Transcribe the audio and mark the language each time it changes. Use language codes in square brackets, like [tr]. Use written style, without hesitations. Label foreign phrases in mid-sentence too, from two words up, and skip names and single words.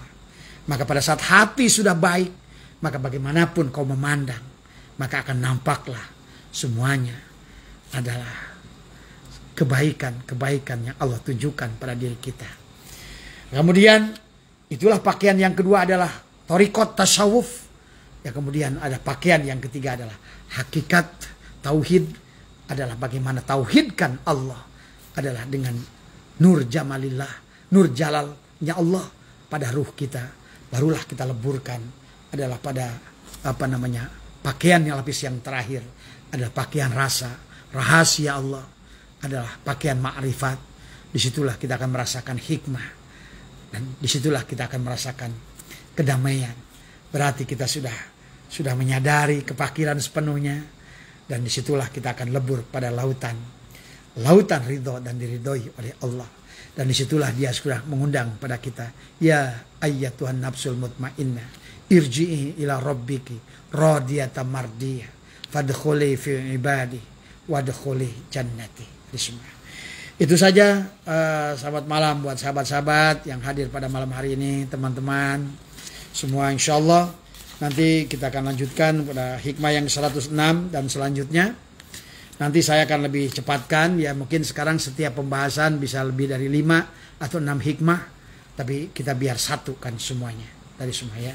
[id] Maka pada saat hati sudah baik, maka bagaimanapun kau memandang, maka akan nampaklah semuanya adalah kebaikan-kebaikan yang Allah tunjukkan pada diri kita. Kemudian itulah pakaian yang kedua adalah thariqat tasawuf. Ya, kemudian ada pakaian yang ketiga adalah hakikat tauhid, adalah bagaimana tauhidkan Allah adalah dengan nur jamalillah, nur jalalnya Allah pada ruh kita. Barulah kita leburkan adalah pada pakaian yang lapis yang terakhir adalah pakaian rasa. Rahasia Allah adalah pakaian ma'rifat. Disitulah kita akan merasakan hikmah. Dan disitulah kita akan merasakan kedamaian. Berarti kita sudah menyadari kefakiran sepenuhnya. Dan disitulah kita akan lebur pada lautan ridho dan diridhoi oleh Allah. Dan disitulah dia sudah mengundang pada kita. [ar] يا أيتها النفس المطمئنة ارجعي إلى ربك راضية مرضية فادخلي في عبادي وادخلي جنتي. [id] Itu saja selamat malam buat sahabat-sahabat yang hadir pada malam hari ini, teman-teman semua. Insyaallah nanti kita akan lanjutkan pada hikmah yang 106 dan selanjutnya. Nanti saya akan lebih cepatkan, ya mungkin sekarang setiap pembahasan bisa lebih dari 5 atau 6 hikmah, tapi kita biar satukan semuanya dari semua ya.